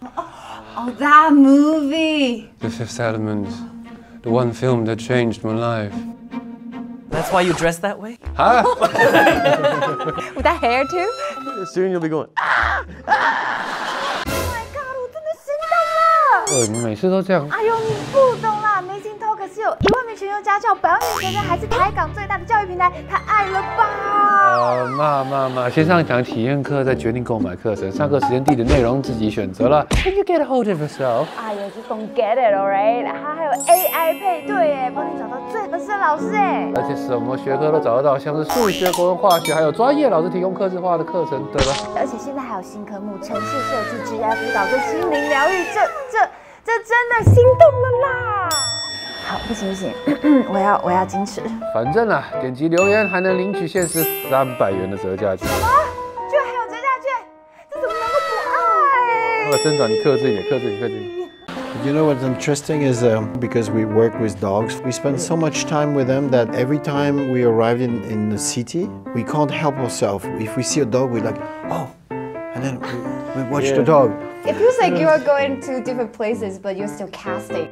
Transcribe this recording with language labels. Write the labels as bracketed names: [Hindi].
[English] Oh, that movie. The Fifth Element, the one film that changed my life. That's why you dress that way? Huh? With that hair too? Soon you'll be going, Oh my god, [Chinese] 我真的心动了！你每次都这样。哎呦，你不懂啦！AmazingTalker 是有1万名全球家教，100万名学生，还是台港最大的教育平台，太爱了吧！妈，先上一堂体验课，再决定购买课程。上课时间、地点、内容自己选择了。 [English] Can you get a hold of yourself? 哎呀，just don't get it, alright？ [Chinese] 它还有 AI 配对耶，帮你找到最合适的老师哎。而且什么学科都找得到，像是数学、国文、化学，还有专业老师提供客制化的课程，对吧？而且现在还有新科目，城市设计、职业辅导跟心灵疗愈，这真的心动了啦！好，不行，我要矜持。反正啊，点击留言还能领取限时300元的折价券。什么？居然还有折价券？这怎么能够不爱？ Sandra，你克制一点。 [English] You know what's interesting is because we work with dogs, we spend so much time with them that every time we arrive in the city, we can't help ourselves. If we see a dog, we're like, oh, and then we watch the dog. It feels like you are going to different places, but you're still casting.